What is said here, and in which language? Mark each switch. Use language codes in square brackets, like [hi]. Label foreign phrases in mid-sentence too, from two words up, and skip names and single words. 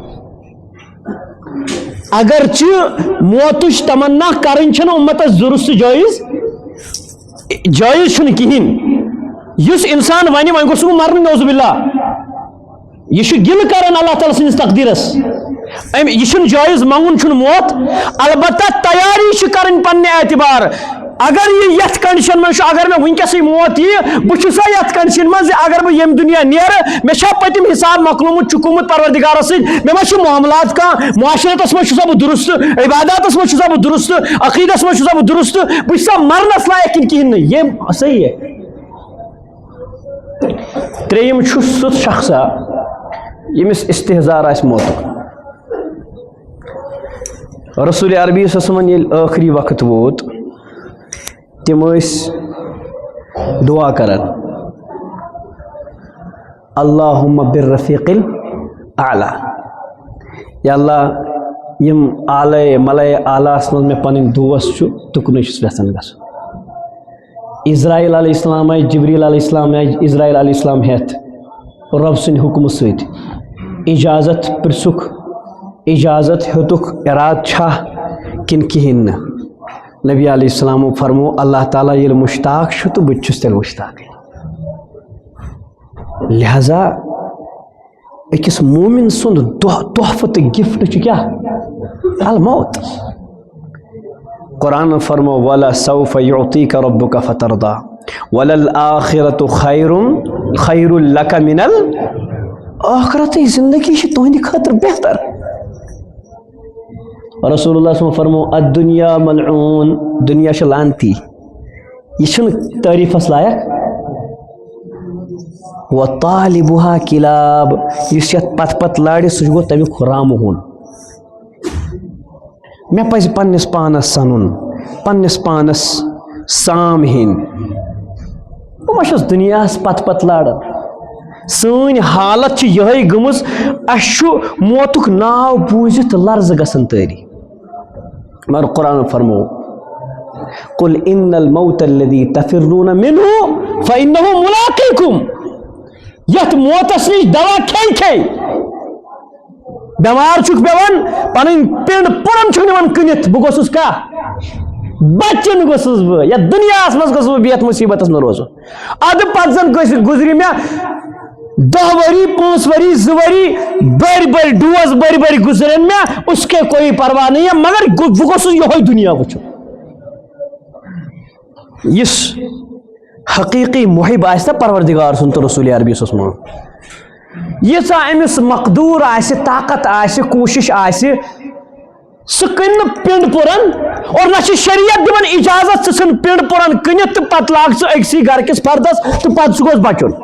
[ks] اگرچہ موتٕچ تمنا کرٕنۍ چھنہٕ اُمتس درست جٲیز چھُنہٕ کِہیٖنۍ یُس انسان وَنہِ وۄنۍ گوٚژھ بہٕ مرنہٕ [ar] نعوذ باللہ [ks] یہِ چھُ گِلہٕ کران اللہ تعالیٰ سٕنٛدِس تقدیٖرس یہِ چھُنہٕ جٲیز منٛگُن چھُنہٕ موت البتہ تیاری چھِ کرٕنۍ پننہِ اعتبار اگر یہ یتھ کنڈیشن میں اگر میں ونکسے موت یہ بہٕ یتھ کنڈیشن من اگر بہٕ ییٚمہِ دُنیا نیرٕ مےٚ چھا پٔتِم حساب مۄکلومُت چُکومُت پروردگارس سۭتۍ مےٚ ما چھُ معاملات کانٛہہ معاشرتس منٛز چھُسا بہٕ درست عباداتس منٛز چھُسا بہٕ درست عقیدس منٛز چھُسا بہٕ درست بہٕ چھُسا مرنس لایق کِنہٕ کِہیٖنۍ نہٕ ییٚمۍ [ur] صحیح ہے. [ks] ترٛیٚیِم چھُ سُہ شخصا ییٚمِس استحزار آسہِ موتُک. رسول عربی [ar] صلی اللہ علیہ وسلم [ks] ییٚلہِ ٲخری وقت ووت تم دعا کرن [ar] اللہم بالرفیق الاعلی [ks] یا اللہ یم اعلی ملائے اعلیٰ من میں پنن دوست چھُ تُکنُے چھُس یژھان گژھُن. اسرائیل [ar] علیہ السلام [ks] آئی جبریل [ar] علیہ السلام [ks] آئی اسرائیل [ar] علیہ السلام [ks] ہیتھ رب سٕنٛدِ حُکمہٕ سۭتۍ اجازت پرژھُکھ اجازت ہیوٚتُکھ اراد چھا کِنہٕ کِہیٖنۍ نہٕ. نبی [ar] علیہ السلام [ks] فرمو [ar] اللہ تعالیٰ [ks] ییٚلہِ مشتاق چھُ تہٕ بہٕ تہِ چھُس تیٚلہِ مشتاقٕے. لہذا أکِس مومن سُنٛد تحفہٕ تہٕ گفٹ چھُ کیٛاہ الموت. قرآن فرمو [ar] وَلَسَوْفَ يُعْطِيكَ رَبُّكَ فَتَرْضَىٰ وَلَلْآخِرَةُ خَيْرٌ لَكَ مِنَ الْآخِرَةِ [ks] زندگی چھِ تُہنٛدِ خٲطرٕ بہتر. رسول اللہ [ar] صلی اللہ علیہ وسلم [ks] فرمو [ar] الدنیا ملعون [ks] دنیا چھِ لعنتی یہ چھُنہٕ تعریفس لایق. [ar] وطالبها کلاب [ks] یُس یتھ پتہٕ پتہٕ لارِ سُہ گوٚو تمیُک رامہون مے پزِ پننِس پانس سنُن پننِس پانس سام ہین بہٕ ما چھُس دُنیاہس پتہٕ لاران سٲنۍ حالت چھِ یِہے گٔمٕژ اَسہِ چھُ موتُک ناو بوٗزِتھ لرزٕ گژھان تٲری مگر قرآن فرمو [ar] قل ان الموت الذي تفرون منه فانه ملاقيكم [ks] یتھ موتس نش دوا کھے بیمار چھُکھ پیوان پنٕنۍ پِنڈ پُرن چھُکھ نِوان کٕنِتھ بہٕ گوٚژھُس کیٛاہ بچن گوٚژھُس بہٕ یتھ دُنیاہس منٛز گوٚژھُس بہٕ یتھ مُصیبتس منٛز روزُن ادٕ پتہٕ زن گُزرِ مےٚ 10 ؤری 5 ؤری 2 ؤری بڑی ڈوز بڑی گزرن مےٚ [ur] اس کے کوئی پرواہ نہیں ہے [ks] مگر بہٕ گوٚژھُس یہوے دُنیا وٕچھُن یُس حقیقی محب آسہِ نا پروردگار سُنٛد تہٕ رسول عربی [ar] صلی اللہ علیہ وسلم [ks] ییٖژاہ أمِس مقدوٗر آسہِ طاقت آسہِ کوٗشش آسہِ سُہ کٕنہِ نہٕ پِنڈ پُرن اور نہ چھِ شریعت دِوان اجازت ژٕ ژھٕن پِنڈ پُرن کٕنِتھ تہٕ پتہٕ لاگ ژٕ أکسٕے گرٕکِس فردس تہٕ پتہٕ سُہ گوٚژھ بچُن